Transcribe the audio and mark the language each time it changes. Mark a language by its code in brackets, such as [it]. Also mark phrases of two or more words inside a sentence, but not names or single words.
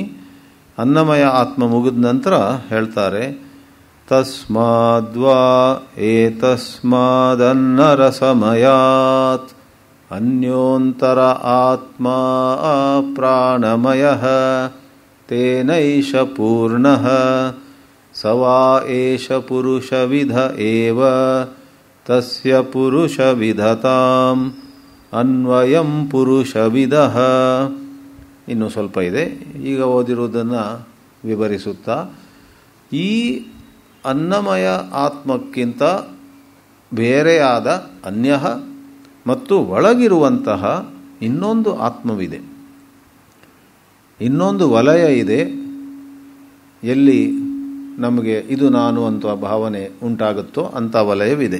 [kn] ಅನ್ನಮಯ ಆತ್ಮ ಮುಗಿದ ನಂತರ ಹೇಳ್ತಾರೆ, [sa] ತಸ್ಮಾದ್ವಾ ಏತಸ್ಮಾದನ್ನರಸಮಯಾತ್ ಅನ್ಯೋಂತರ ಆತ್ಮ ಪ್ರಾಣಮಯಃ ತೇನೈಷ ಪೂರ್ಣಃ ಸವಾ ಏಷ ಪುರುಷವಿಧ ಏವ ತಸ್ಯ ಪುರುಷವಿಧತಾಂ ಅನ್ವಯಂ ಪುರುಷವಿದಃ. [kn] ಇನ್ನೂ ಸ್ವಲ್ಪ ಇದೆ, ಈಗ ಓದಿರುವುದನ್ನು ವಿವರಿಸುತ್ತಾ, ಈ ಅನ್ನಮಯ ಆತ್ಮಕ್ಕಿಂತ ಬೇರೆಯಾದ ಅನ್ಯಃ ಮತ್ತು ಒಳಗಿರುವಂತಹ ಇನ್ನೊಂದು ಆತ್ಮವಿದೆ, ಇನ್ನೊಂದು ವಲಯ ಇದೆ, ಎಲ್ಲಿ ನಮಗೆ ಇದು ನಾನು ಅಂತ ಭಾವನೆ ಉಂಟಾಗುತ್ತೋ ಅಂಥ ವಲಯವಿದೆ.